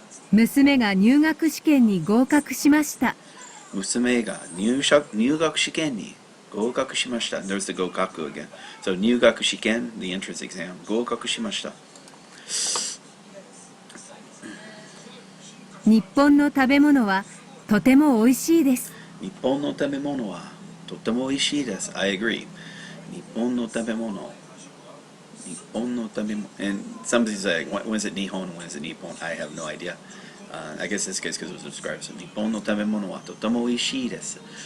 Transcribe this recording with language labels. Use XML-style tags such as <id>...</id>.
<ja>娘が入学試験に合格しました。娘が入学試験に合格しました。</ja> <en>There's the 合格 again. So 入学試験、the entrance exam.</en> <ja>合格しました。日本の食べ物はとても美味しいです。日本の食べ物はとても美味しいです。</ja> <en>I agree.</en> <ja>日本の食べ物。</ja> <en>And somebody say, when is it Nihon, when is it Nippon? I have no idea. I guess this case because it was described.</en> <ja>So 日本の食べ物はとても美味しいです。</ja>